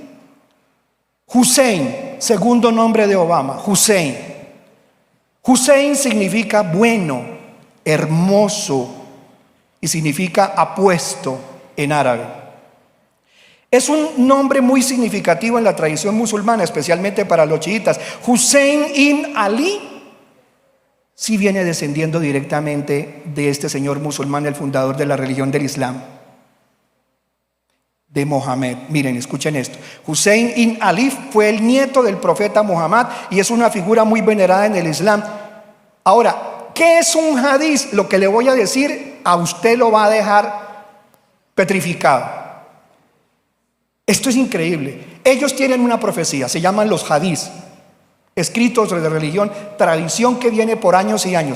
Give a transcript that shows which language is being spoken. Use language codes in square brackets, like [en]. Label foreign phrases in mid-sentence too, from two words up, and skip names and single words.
[es] Hussein, segundo nombre de Obama, Hussein. Hussein significa bueno, hermoso y significa apuesto en árabe. Es un nombre muy significativo en la tradición musulmana, especialmente para los chiitas. Hussein ibn Ali sí viene descendiendo directamente de este señor musulmán, el fundador de la religión del Islam, de Mohammed. Miren, escuchen esto. Hussein ibn Ali fue el nieto del profeta Muhammad y es una figura muy venerada en el Islam. Ahora, ¿qué es un hadiz? Lo que le voy a decir a usted lo va a dejar petrificado. Esto es increíble. Ellos tienen una profecía, se llaman los hadiz, escritos de religión, tradición que viene por años y años.